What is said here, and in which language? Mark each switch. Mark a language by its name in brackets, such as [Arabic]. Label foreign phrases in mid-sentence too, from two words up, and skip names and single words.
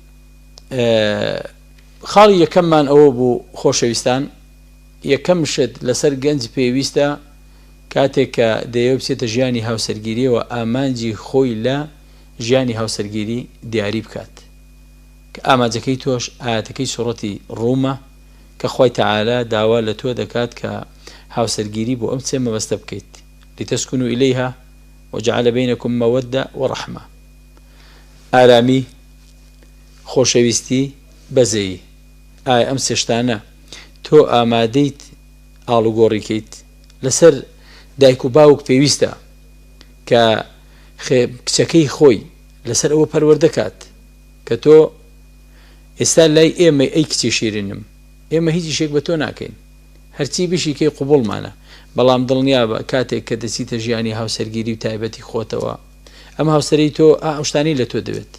[Central Kurdish] خاڵی یەکەممان ئەوە بوو خۆشەویستان، یەکەم شت لەسەر گەنج پێویستە کاتێک کە دەیەوێت بچێتە ژیانی هاوسەرگیریەوە ئامانجی خۆی لە ژیانی هاوسەرگیری دیاری بکات، کە ئامانجەکەی تۆش ئاەتەکەی سوڕەتی ڕوومە کە خۆی تەعالا داوا لە تۆ دەکات کە هاوسەرگیری بۆ ئەم سێ مەبەستە بکەیت، [Arabic] لتەسكنوا إليها وجعل بينكم مودة ورحمة. [Central Kurdish] ئارامی، خۆشەویستی، بەزەیی. ئایا ئەم سێشتانە تۆ ئامادەیت ئاڵوگۆڕیکەیت؟ لەسەر دایک و باوک پێویستە کە کچەکەی خۆی لەسەر ئەوە پەروەردەکات کە تۆ ئێستا لای ئێمە ئەی کچی شیرینم، ئێمە هیچی شێک بە تۆ ناکەین، هەرچی بشی کەی قوبوڵمانە، بەڵام دڵنیا بە کاتێک کە دەچیتە ژیانی هاوسەرگیری و تایبەتی خۆتەوە ئەم هاوسەری تۆ ئەوشتانی لە تۆ دەوێت.